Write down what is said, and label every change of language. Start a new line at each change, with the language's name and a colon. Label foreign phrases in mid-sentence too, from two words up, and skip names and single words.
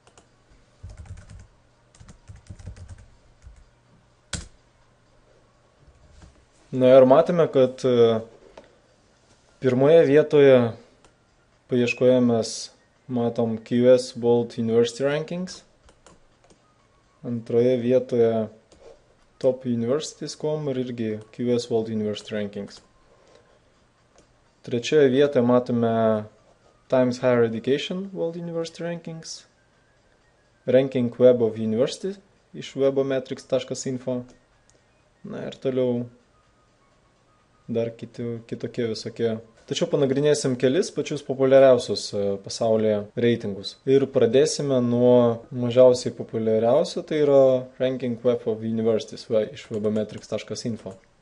Lithuanian: Na ir matome, kad pirmoje vietoje paieškoje mes matom QS World University Rankings. Antroje vietoje Top Universities.com ir irgi QS World University Rankings. Trečioje vietoje matome Times Higher Education World University Rankings, Ranking Web of University iš webometrics.info. Na ir toliau dar kitokie visokie. Tačiau panagrinėsim kelis pačius populiariausius pasaulyje reitingus. Ir pradėsime nuo mažiausiai populiariausio, tai yra Ranking Web of Universities iš webometrics.info.